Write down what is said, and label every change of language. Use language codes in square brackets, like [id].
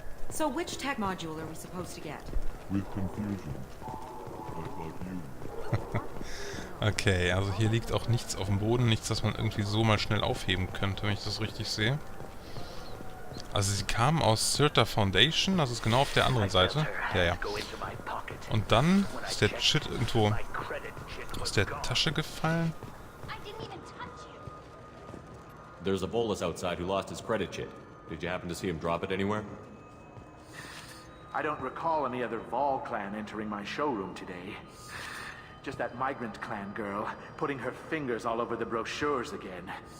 [en] So which tech module are we supposed to get? With confusion. Like you. [de] Okay, also hier liegt auch nichts auf dem Boden. Nichts, das man irgendwie so mal schnell aufheben könnte, wenn ich das richtig sehe. Also sie kamen aus Sirta Foundation. Das ist genau auf der anderen Seite. Ja. Und dann ist der Shit irgendwo aus der Tasche gefallen. [en] There's a Volus outside who lost his credit chit. Did you happen to see him drop it anywhere? I don't recall any other Vol clan entering my showroom today. Just that migrant clan girl putting her fingers all over the brochures again.